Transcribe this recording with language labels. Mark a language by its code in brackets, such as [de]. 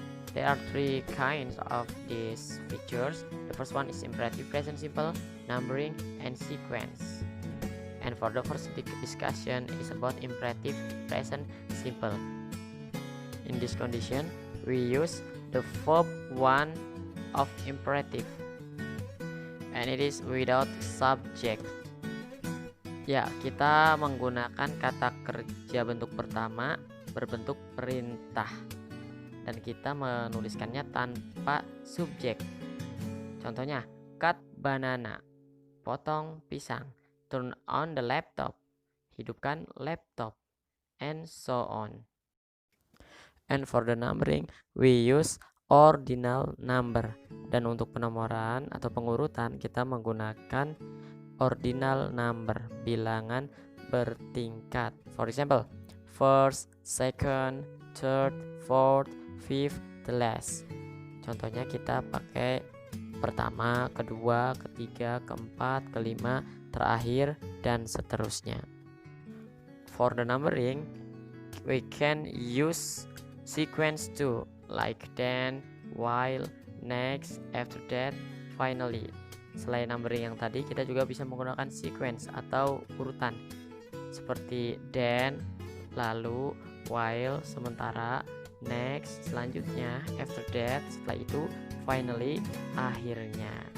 [en] There are three kinds of these features. The first one is imperative present simple, numbering, and sequence. And for the first discussion is about imperative present simple. In this condition, we use the verb one of imperative, and it is without subject. [id] Ya, kita menggunakan kata kerja bentuk pertama berbentuk perintah, dan kita menuliskannya tanpa subjek. Contohnya, [en] cut banana, [id] potong pisang, [en] turn on the laptop, [id] hidupkan laptop, [en] and so on. And for the numbering, we use ordinal number, [id] dan untuk penomoran atau pengurutan kita menggunakan ordinal number, bilangan bertingkat. [en] For example, first, second, third, fourth, fifth, the last. [id] Contohnya kita pakai pertama, kedua, ketiga, keempat, kelima, terakhir, dan seterusnya. [en] For the numbering, we can use sequence too, like then, while, next, after that, finally. [id] Selain numbering yang tadi, kita juga bisa menggunakan sequence atau urutan seperti then, lalu, while, sementara, next, selanjutnya, after that, setelah itu, finally, akhirnya.